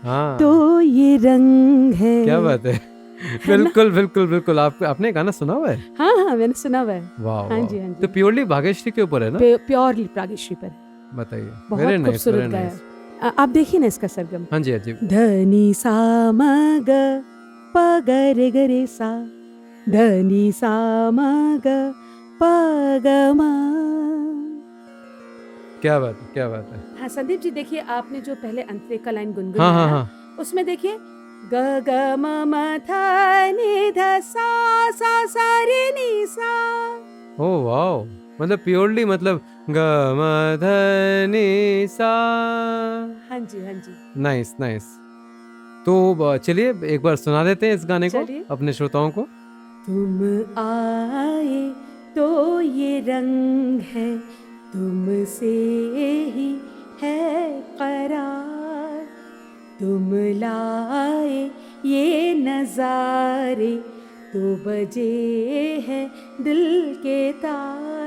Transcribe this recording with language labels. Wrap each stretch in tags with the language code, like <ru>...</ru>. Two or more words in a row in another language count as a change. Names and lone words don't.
<hi>हाँ, तो ये रंग है। क्या बात है। बिल्कुल बिल्कुल बिल्कुल। आपने गाना सुना हुआ है? हाँ हाँ, मैंने सुना हुआ है। वाह हाँ वाह। जी, हाँ जी। तो प्योरली भाग्यश्री के ऊपर है ना? प्योरली प्रागेश्री पर है। बताइए। बहुत खूबसूरत गाया। आप देखिए ना इसका सरगम। हाँ जी, हाँ जी। धनी सा म ग प ग रे ग रे सा, धनी सा म ग प ग म। क्या बात है, क्या बात है। हाँ संदीप जी, देखिए आपने जो पहले अंतरे का लाइन हाँ गुनगुनाया, हाँ हाँ। उसमें देखिए ग ग म म थ नि ध सा सा सा रे नि सा।</hi> <en>oh wow,</en> <hi>मतलब प्योरली, मतलब ग म ध नि सा। हाँ जी, हाँ जी।</hi> <en>नाइस नाइस।</en> <hi>तो चलिए एक बार सुना देते हैं इस गाने को चलिए। अपने श्रोताओं को। तुम आए तो ये रंग है, तुमसे ही है करार, तुम लाए ये नजारे तो बजे हैं दिल के तार,</hi>